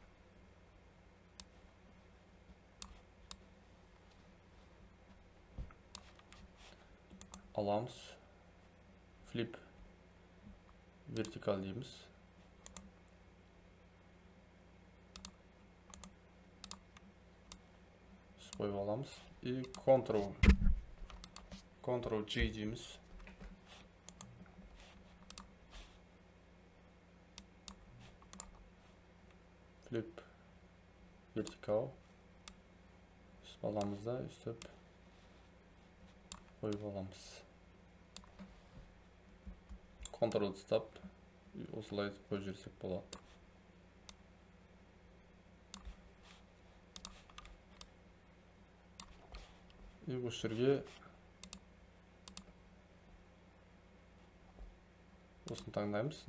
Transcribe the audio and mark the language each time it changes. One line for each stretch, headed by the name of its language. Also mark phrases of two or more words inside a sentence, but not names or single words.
Kazakh: Аламыз,
English: flip vertical
Kazakh: дейміз. Қойып аламыз. И Ctrl-G дейміз.
English: Flip vertical.
Kazakh: Үстіп аламыз да, үстіп қойып аламыз. Ctrl стап, осылай қойып жіберсек болады. И осы жерге осыны таңдаймыз.